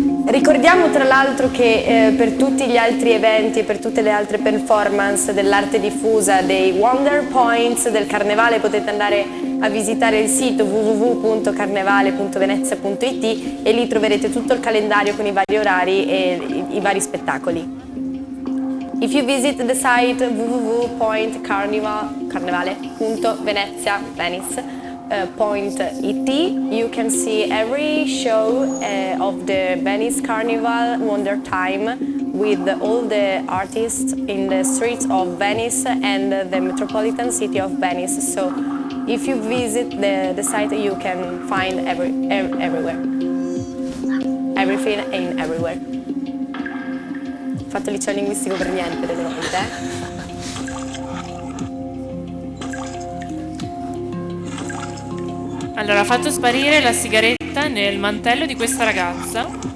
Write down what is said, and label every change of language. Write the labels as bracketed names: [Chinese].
[Italian] Ricordiamo tra l'altro che per tutti gli altri eventi e per tutte le altre performance dell'arte diffusa, dei Wonder Points del Carnevale, potete andare a visitare il sito www.carnevale.venezia.it e lì troverete tutto il calendario con i vari orari e i vari spettacoli. [English] If you visit the site www.carnevale.venezia.it, you can see every show of the Venice Carnival Wonder Time with all the artists in the streets of Venice and the metropolitan city of Venice. So if you visit the site, you can find everywhere. Everything and everywhere. [Italian] Ho fatto il liceo linguistico per niente, vedete? Allora, ha fatto sparire la sigaretta nel mantello di questa ragazza.